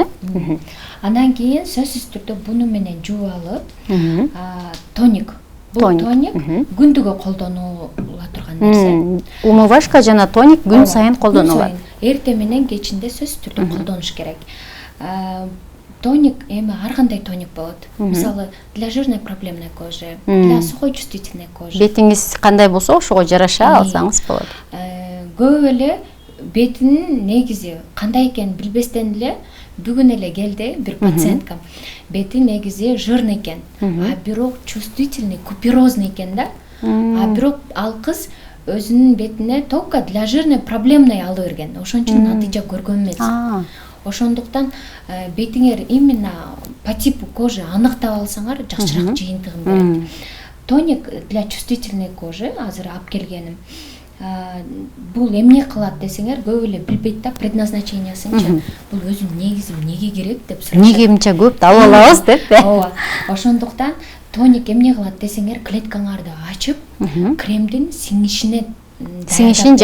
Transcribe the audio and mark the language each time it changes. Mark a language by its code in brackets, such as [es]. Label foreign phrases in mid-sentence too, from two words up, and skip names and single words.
[ky] Андан кийин сөзсүз түрдө буну менен жууп алып, тоник. Бул тоник күндүгө колдонула турган нерсе. Умывашка жана тоник күн сайын колдонулат. Эрте менен кечинде сөзсүз түрдө колдонуш керек. Тоник эми ар кандай тоник болот. Мисалы, [ru] для жирной проблемной кожи, для сухой чувствительной кожи. [ky] Бетиңиз кандай болсо, ошого жараша алсаңыз болот. Көп эле бетинин негизи кандай экенин билбестен эле бүгүн эле келди бир пациенткам. Бети негизи жирный экен, бирок чувствительный, куперозный экен да. Бирок ал кыз өзүнүн бетине [ru] только для жирной проблемной [ky] алып берген. Ошон үчүн натыйжа көргөн эмес. Ошондуктан бетиңер [ru] именно по типу кожи [ky] аныктап алсаңар жакшыраак жыйынтыгын берет. [ru] Тоник для чувствительной кожи [ky] азыр алып келгеним. Бул эмне кылат десеңер, көп эле билбейт да предназначениясынчы. Бул өзүнүн негизи эмнеге керек деп сурашат. Эмнеге мынча көп алып алабыз деп. Ооба. Ошондуктан тоник эмне кылат десеңер, клеткаңарды ачып, кремдин сиңишин